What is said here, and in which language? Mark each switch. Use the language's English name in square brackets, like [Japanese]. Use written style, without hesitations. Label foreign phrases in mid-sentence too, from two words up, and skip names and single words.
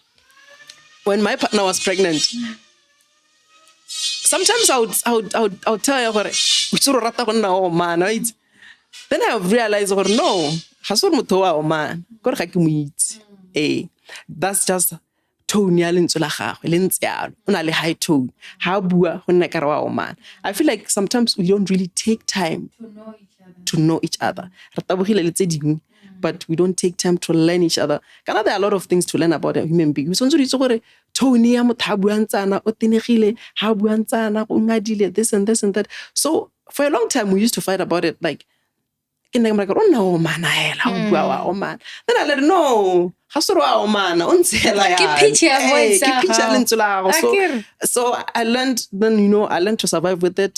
[English] When my partner was pregnant, sometimes I would tell her, then I realized, no, man. That's just [Tswana] tone ya lentswe la gagwe le ntse yalo o na le [English] high tone [Tswana] ha bua go nna ka re wa o man. [English] I feel like sometimes we don't really take time to know each other. [Tswana] Re tabogile le tse dingwe, [English] but we don't take time to learn each other. Kana there are a lot of things to learn about a human being. [Tswana] So ntse gore tone ya motho ha bua ntsana o tenegile ha bua ntsana o ngadile [English] this and this and that. So for a long time we used to fight about it, like in the like, oh no, man, man. Then I let no. So I learned then, I learned to survive with it.